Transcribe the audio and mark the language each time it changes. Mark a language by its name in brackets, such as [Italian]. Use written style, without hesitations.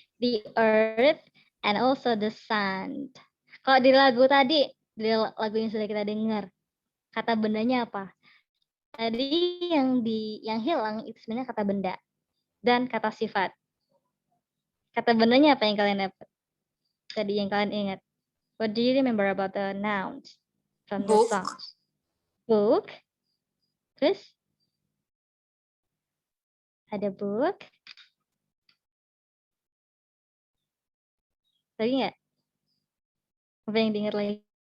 [English] The earth and also the sun. [Indonesian] Kalau di lagu tadi, di lagu yang sudah kita dengar, kata bendanya apa? Tadi yang hilang itu sebenarnya kata benda dan kata sifat. Kata bendanya apa yang kalian dapat? Tadi yang kalian ingat. [English] What do you remember about the nouns from the Book. songs? Book. [Indonesian] Terus ada book. Lagi nggak? Apa yang diingat lagi?